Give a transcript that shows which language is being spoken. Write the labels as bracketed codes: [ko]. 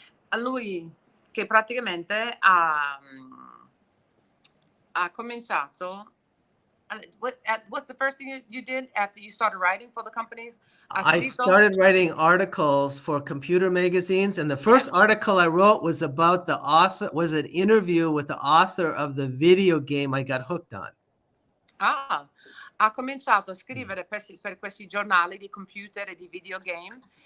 [it] A lui che praticamente ha cominciato. [en] What's the first thing you did after you started writing for the companies? I started writing articles for computer magazines, and the first article I wrote was about an interview with the author of the video game I got hooked on. [it] Ha cominciato a scrivere per questi giornali di computer e di videogame.